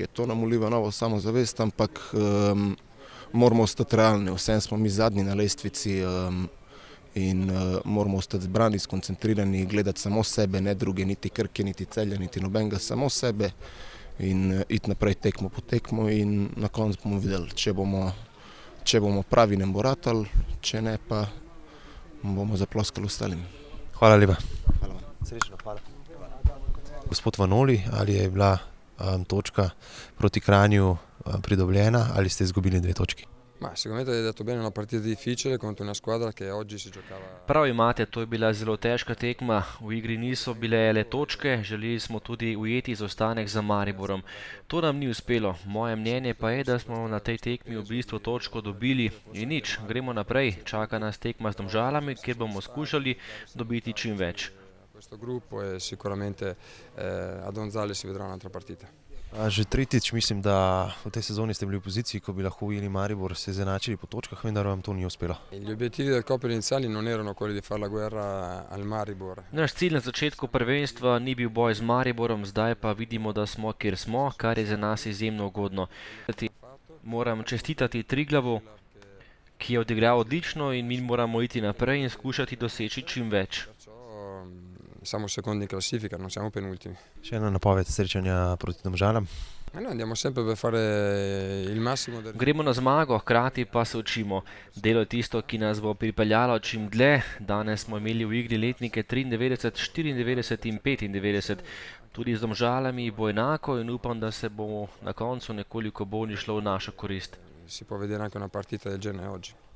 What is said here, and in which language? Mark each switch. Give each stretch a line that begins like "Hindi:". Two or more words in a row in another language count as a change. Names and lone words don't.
Slovenian: To nam vliva novo samozavest, ampak moramo ostati realni, vseeno smo mi zadnji na lestvici, in moramo ostati zbrani, skoncentrirani, gledati samo sebe, ne druge, niti Krke, niti Celja, niti nobenega, samo sebe, in iti naprej tekmo po tekmo, in na koncu bomo videli, če bomo pravi, nam bo ratalo, če ne, pa bomo zaploskali ostalim. Hvala lepa. Hvala vam. Srečno, hvala. Gospod Vanoli, ali je bila točka proti Kranju pridobljena, ali ste izgubili 2 točki?
Italian: Ma, sicuramente hai detto bene, una partita difficile contro una squadra che oggi si giocava.
Slovenian: Prav imate, to je bila zelo težka tekma, v igri niso bile le točke, želeli smo tudi ujeti izostanek za Mariborom. To nam ni uspelo, moje mnenje pa je, da smo na tej tekmi v bistvu točko dobili in nič, gremo naprej, čaka nas tekma z Domžalami, kjer bomo skušali dobiti čim več.
Italian: Questo gruppo e sicuramente a Domžale si vedrà un'altra partita.
Slovenian: Že tretjič mislim, da v tej sezoni ste bili v poziciji, ko bi lahko ujeli Maribor, se izenačili po točkah, vendar vam to ni uspelo.
Italian: Gli obiettivi del Koper iniziali non erano quelli di fare la guerra al Maribor.
Slovenian: Naš cilj na začetku prvenstva ni bil boj z Mariborom, zdaj pa vidimo, da smo, kjer smo, kar je za nas izjemno ugodno. Moram čestitati Triglavu, ki je odigral odlično, in mi moramo iti naprej in skušati doseči čim več.
Italian: Siamo secondi in classifica, non siamo penultimi.
Slovenian: Še ena napoved srečanja proti Domžalam.
Italian: No, andiamo sempre per fare il massimo del...
Slovenian: Gremo na zmago, hkrati pa se učimo. Delo je tisto, ki nas bo pripeljalo čim dlje. Danes smo imeli v igri letnike 93, 94 in 95. Tudi z Domžalami bo enako in upam, da se bo na koncu nekoliko bolj šlo v našo korist.
Italian: Si può vedere anche una partita del genere oggi.